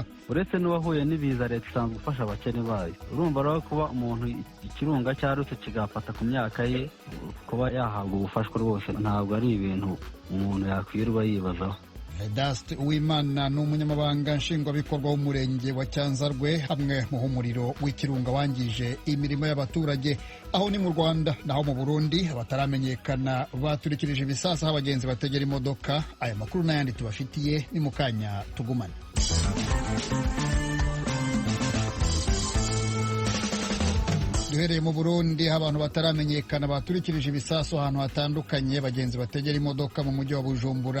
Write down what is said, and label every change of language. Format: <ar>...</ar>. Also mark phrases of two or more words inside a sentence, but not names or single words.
<rw>Uretse n'uwahuye n'ibiza, leta isanzwe ufasha abakene bayo. Urumva rero kuba umuntu ikirunga cyarutse kigafata ku myaka ye, kuba yahabwa ubufashwa rwose ntabwo ari ibintu umuntu yakwirwa yibazaho. Dust Uwimana ni umunyamabanga nshingwabikorwa w'umurenge wa Cyanzarwe hamwe mu humuriro w'ikirunga wangije imirimo y'abaturage. Aho ni mu Rwanda, naho mu Burundi abataramenyekana baturikirije ibisasa aho abagenzi bategera imodoka. Aya makuru n'ayandi tubafitiye ni mu kanya tugumane. Duhereye mu Burundi, abantu bataramenyekana baturikirije ibisasu ahantu hatandukanye bagenzi bategera imodoka mu mujyi wa Bujumbura.</rw>